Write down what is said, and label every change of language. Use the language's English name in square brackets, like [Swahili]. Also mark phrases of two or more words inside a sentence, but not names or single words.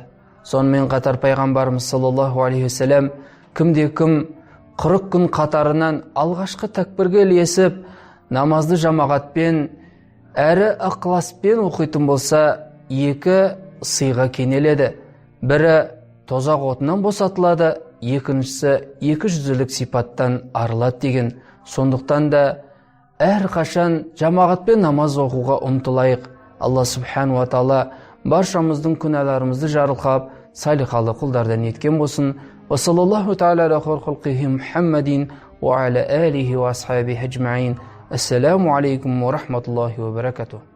[Kazakh] Сонымен қатар пайғамбарымыз [Arabic] صلى الله عليه وسلم [Kazakh] кімде-кім 40 күн қатарынан алғашқы тәкбірге ілесіп, намазды жамағатпен әрі ықыласпен оқитын болса, 2 сыйға кенеледі. Бірі тозақ отынан босатылады, екіншісі 200-лік сипаттан арылады деген. Сондықтан да әрқашан жамағатпен намаз оқуға ұмтылайық. [Arabic] الله سبحانه وتعالى [Kazakh] баршамыздың күнәларымызды жарылқап, салихалы құлдардан еткен болсын. [Arabic] وصلى الله تعالى على خلقه محمد وعلى آله وأصحابه أجمعين. السلام عليكم ورحمة الله وبركاته.